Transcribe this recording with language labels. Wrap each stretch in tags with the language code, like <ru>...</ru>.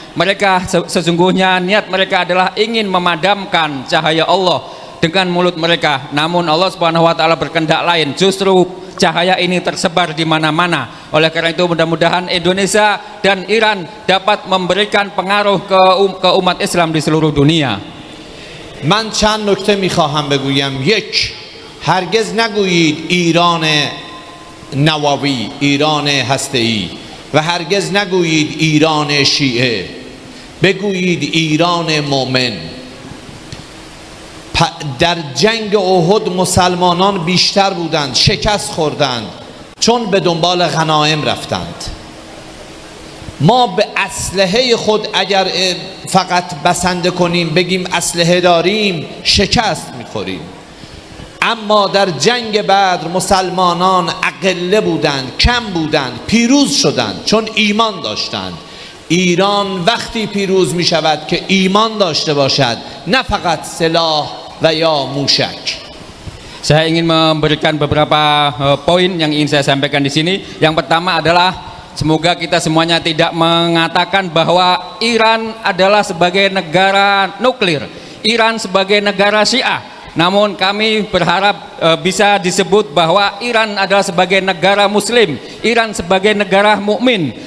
<id>Mereka sesungguhnya niat mereka adalah ingin memadamkan cahaya Allah dengan mulut mereka. Namun Allah Subhanahu wa taala berkehendak lain. Justru cahaya ini tersebar di mana-mana. Oleh karena itu mudah-mudahan Indonesia dan Iran dapat memberikan pengaruh ke umat Islam di seluruh dunia.</id> <fa>من چند نکته میخواهم بگویم. یک، هرگز نگویید ایران نووی، ایران هسته‌ای، و هرگز نگویید ایران شیعه، بگویید ایران مؤمن. در جنگ احد مسلمانان بیشتر بودند، شکست خوردند چون به دنبال غنایم رفتند. ما به اسلحه خود اگر فقط بسنده کنیم بگیم اسلحه داریم شکست میخوریم. اما در جنگ بدر مسلمانان اقله بودند، کم بودند، پیروز شدند چون ایمان داشتند. ایران وقتی پیروز می شود که ایمان داشته باشد، نه فقط سلاح و یا موشک.</fa> <id>Saya ingin memberikan beberapa poin yang ingin saya sampaikan di sini. Yang pertama adalah semoga kita semuanya tidak mengatakan bahwa Iran adalah sebagai negara nuklir, Iran sebagai negara Syiah. Namun kami berharap bisa disebut bahwa Iran adalah sebagai negara Muslim, Iran sebagai negara mukmin.</id>